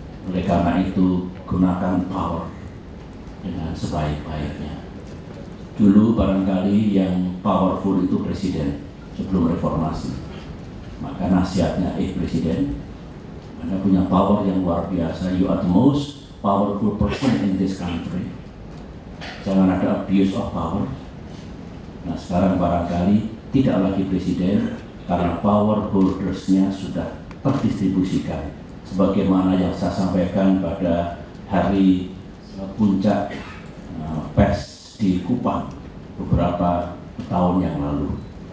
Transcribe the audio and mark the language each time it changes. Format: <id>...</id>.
<id>Oleh karena itu, gunakan power dengan sebaik-baiknya. Dulu barangkali yang powerful itu presiden sebelum reformasi. Maka nasihatnya, Presiden, Anda punya power yang luar biasa.</id> <en>You are the most powerful person in this country.</en> <id>Jangan ada</id> <en>abuse of power.</en> <id>Nah, sekarang barangkali tidak lagi presiden karena power holdersnya sudah terdistribusikan. Sebagaimana yang saya sampaikan pada hari puncak pers di Kupang beberapa tahun yang lalu.</id>